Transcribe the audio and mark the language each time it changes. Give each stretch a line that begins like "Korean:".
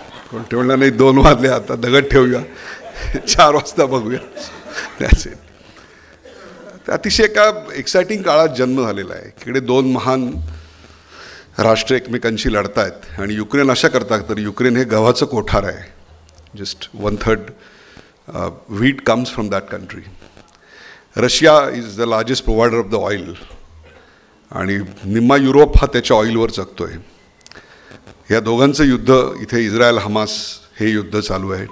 Marathi: कोण ठेवलं नाही, 2 वाजले, आता दगड ठेवूया, 4 वाजता बघूया. त्याच अतिशय एका एक्सायटिंग काळात जन्म झालेला आहे. इकडे 2 महान राष्ट्र एकमेकांशी लढतायत आणि युक्रेन अशा करतात तर युक्रेन हे गव्हाचं कोठार आहे.
English: Just 1/3 wheat comes from that country. Russia is the largest provider of the oil
Marathi: आणि निम्मा युरोप हा त्याच्या ऑइलवर जगतोय. या दोघांचं युद्ध इथे इस्रायल हमास हे युद्ध चालू आहे.